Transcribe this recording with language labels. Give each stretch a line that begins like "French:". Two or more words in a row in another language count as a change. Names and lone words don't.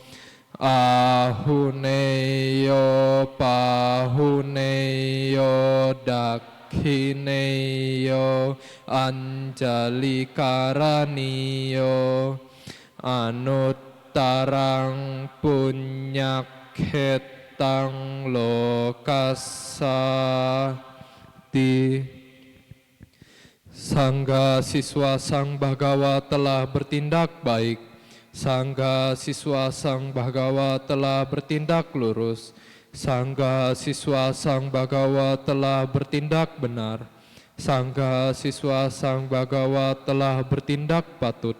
Pali: ahuneyo pahuneyo dakhineyo anjali karaniyo anuttarang punyakhetang lokasati.
Indonesian: Sangga siswa Sang Bhagawa telah bertindak baik. Sangga siswa Sang Bhagawa telah bertindak lurus. Sangga siswa Sang Bhagawa telah bertindak benar. Sangga siswa Sang Bhagawa telah bertindak patut.